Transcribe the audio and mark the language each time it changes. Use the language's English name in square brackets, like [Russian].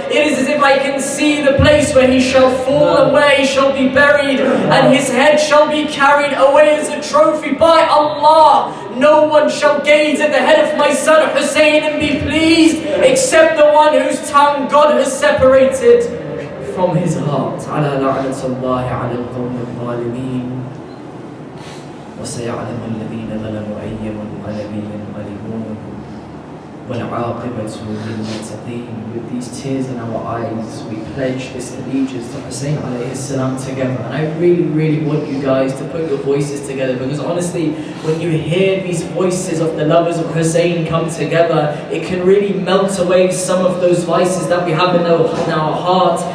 [English] It is as if I can see the place where he shall fall and where he shall be buried, and his head shall be carried away as a trophy. By Allah, no one shall gaze at the head of my son Hussein and be pleased, except the one whose tongue God has separated from his heart. [Arabic] Ala la'natullahi ala al-qawm al-zalimin. وسيعلم الذين ظلموا أي منقلب ينقلبون والعاقبة للمتقين. [English] With these tears in our eyes, we pledge this allegiance to Hussein alayhi salam together. And I really want you guys to put your voices together, because honestly, when you hear these voices of the lovers of Hussein come together, it can really melt away some of those vices that we have in our heart.